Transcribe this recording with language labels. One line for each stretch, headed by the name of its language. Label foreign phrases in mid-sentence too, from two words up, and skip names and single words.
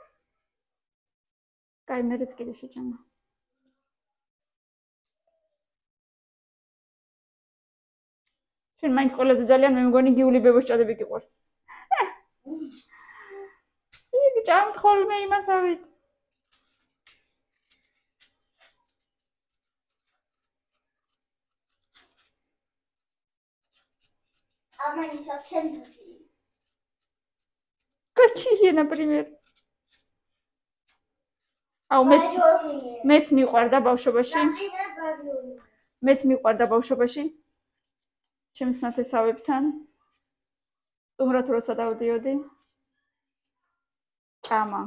Georgian: კაი, მეც კიდე შეჭამა. შენ მაინც ყველაზე ძალიან მე მგონი გიული ბებოს ჭადები გიყვარს. იგი ჭამთ ხოლმე იმასავით.
Russian: Амани совсем другие. Какие, например?
Georgian: აუ მეც მიყვარდა ბავშვობაში. მეც მიყვარდა ბავშვობაში. ჩემს ნათესავებთან. სტუმრად როცა დავდიოდი. ჭამა.